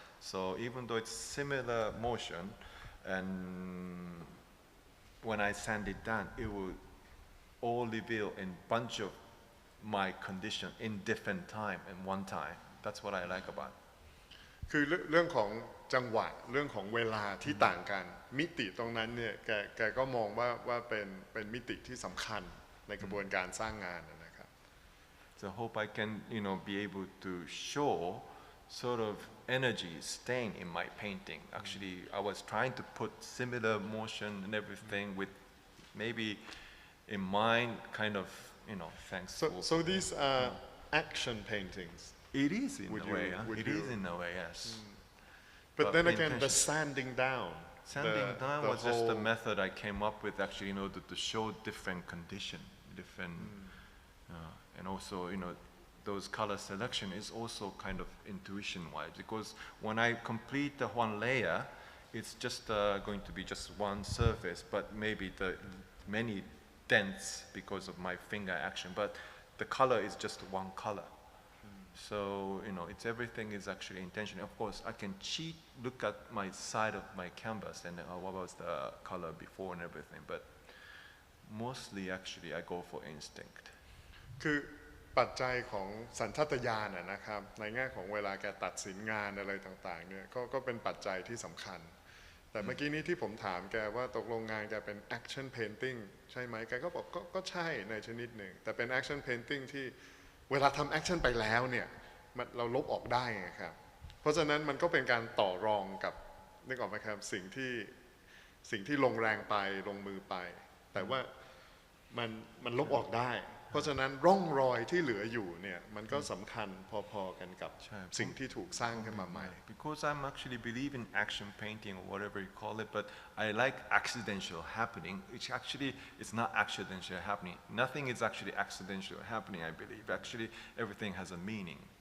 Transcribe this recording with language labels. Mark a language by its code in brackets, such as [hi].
[en] So even though it's similar motion, and when I sand it down, it will all reveal in bunch of my condition in different time and one time. That's what I like about. [th] คือเรื่องของจังหวะเรื่องของเวลาที่ต่างกันมิติตรงนั้นเนี่ยแกก็มองว่าเป็นมิติที่สำคัญในกระบวนการสร้างงานนะครับ [en] So I hope I can be able to show sort of energy staying in my painting. Actually, I was trying to put similar motion and everything with maybe in mind kind of thanks. So these are action paintings. It is in a way. It is in a way, yes. But then again, the sanding down. Sanding down was just the method I came up with actually in order to show different condition, different, and also those color selection is also kind of intuition-wise because when I complete the one layer, it's just going to be just one surface, but maybe the many dents because of my finger action, but the color is just one color. So, it's everything is actually intentional. Of course, I can look at my side of my canvas and what was the color before and everything, but mostly actually I go for instinct. [th] คือปัจจัยของสัญชาตญาณนะครับในแง่ของเวลาแกตัดสินงานอะไรต่างๆเนี่ยก็เป็นปัจจัยที่สำคัญแต่เมื่อกี้นี้ที่ผมถามแกว่าตกลงงานแกเป็น action painting ใช่ไหมแกก็บอกก็ใช่ในชนิดหนึ่งแต่เป็น action painting ที่เวลาทำ action ไปแล้วเนี่ยเราลบออกได้ไงครับเพราะฉะนั้นมันก็เป็นการต่อรองกับนึกออกไหมครับสิ่ง ที่ลงแรงไปลงมือไปแต่ว่ามันลบออกได้เพราะฉะนั้นร่องรอยที่เหลืออยู่เนี่ยมันก็สำคัญพอๆกันกับสิ่งที่ถูกสร้างขึ้นมาใหม่ [en] Because I'm actually believe in action painting or whatever you call it, but I like accidental happening, which actually is not accidental happening. Nothing is actually accidental happening, I believe. Actually, everything has a meaning.